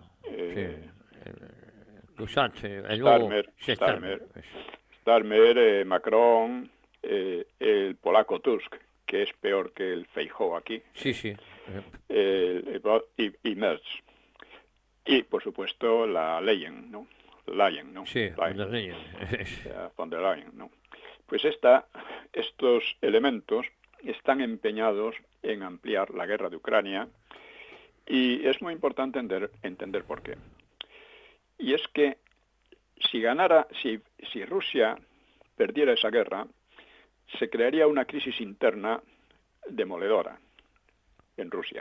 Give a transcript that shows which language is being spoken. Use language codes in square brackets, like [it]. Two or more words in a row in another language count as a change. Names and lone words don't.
[es] Starmer, Macron, el polaco Tusk, que es peor que el Feijóo aquí. Sí, sí. Y Merz. Y, por supuesto, la Leyen, ¿no? Sí, von der Leyen. Von der Leyen, ¿no? Pues estos elementos están empeñados en ampliar la guerra de Ucrania, y es muy importante entender por qué. Y es que si Rusia perdiera esa guerra, se crearía una crisis interna demoledora en Rusia.